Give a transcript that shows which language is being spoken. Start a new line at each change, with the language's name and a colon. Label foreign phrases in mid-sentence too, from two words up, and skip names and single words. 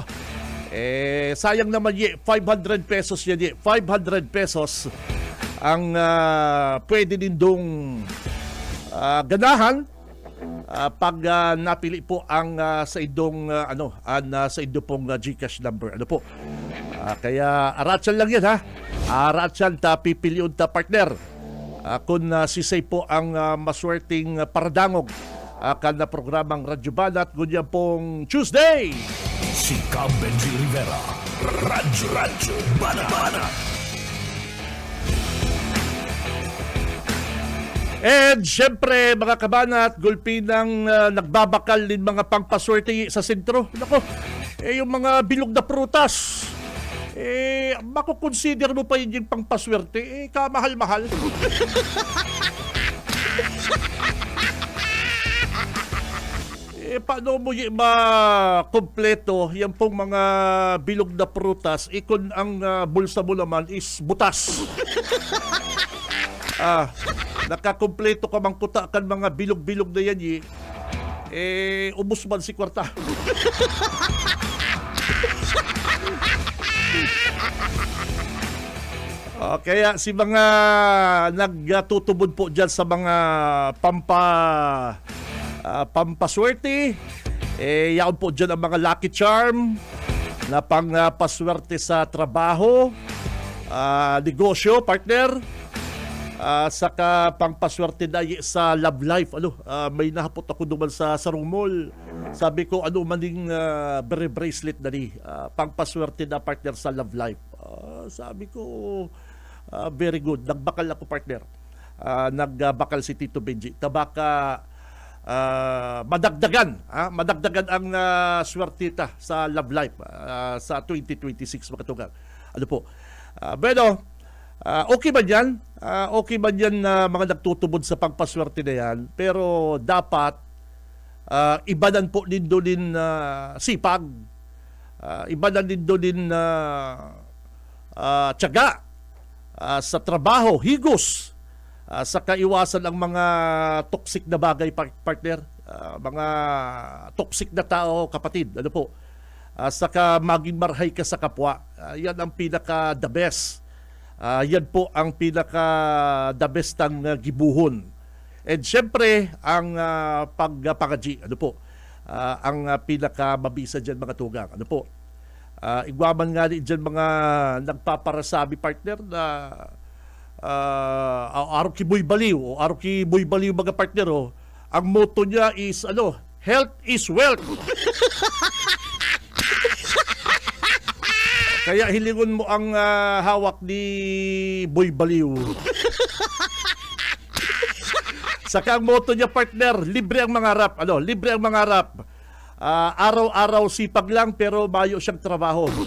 Bikol: Sayang naman 500 pesos yan 500 pesos ang pwede nindong ganahan pag napili po ang sa idong sa idong pong GCash number. Ano po? Kaya aratsan lang yan ha. Aratsan ta pipiliun ta partner. Kung si Say po ang maswerteng paradangog kan na programang Radyo Banat ngunyan pong Tuesday. Si Benji Rivera, Radyo Banat. And syempre mga kabanat, gulpinang nagbabakal din mga pangpaswerte sa sentro.
Filipino: Nako, yung mga bilog na prutas, makukonsider mo pa yun yung pangpaswerte, kamahal-mahal. Paano mo ma-kompleto yan pong mga bilog na prutas kung ang bulsa mo naman is butas?
Bikol: Nakakompleto ka mang kuta kan mga bilog-bilog na yan ubos man si kwarta. Kaya si mga nagtutubod po dyan sa mga pampaswerte, yaon po dyan ang mga lucky charm na pangpaswerte sa trabaho, negosyo, partner, saka pangpaswerte na sa love life. May nahapot ako duman sa Sarong Mall. Sabi ko, maning bracelet na ni, pangpaswerte na partner sa love life.
Filipino: Sabi ko,
English: very good.
Bikol: Nagbakal ako partner. Nagbakal si Tito Benji. Tabaka madagdagan ang swertita sa love life sa 2026 makatugang. Ano po?
Filipino: Bueno, okay ba yan?
Bikol: Okay ba yan na mga nagtutubod sa pagpaswerte na yan? Pero dapat ibanan po din doon sipag. Ibanan din doon tiyaga sa trabaho, higos. Sa kaiwasan ang mga toxic na bagay, partner, mga toxic na tao, kapatid. Ano po? Saka maging marhay ka sa kapwa. Yan ang pinaka
English: the best.
Bikol: Yan po ang pinaka
English: the best
Bikol: ang gibuhon. And syempre, ang pagpagaji, ano po? Ang pinaka mabisa dyan mga tugang. Ano po? Igwaman nga din dyan mga nagpaparasabi, partner, na araw ki boy baliw o araw ki boy baliw mga partner ang motto niya is
English: health is wealth.
Bikol: Kaya hilingon mo ang hawak ni Boy Baliw.
Filipino: Saka ang motto niya partner, libre ang mangarap. Libre ang mangarap.
Bikol: Araw-araw sipag lang pero mayo siyang trabaho.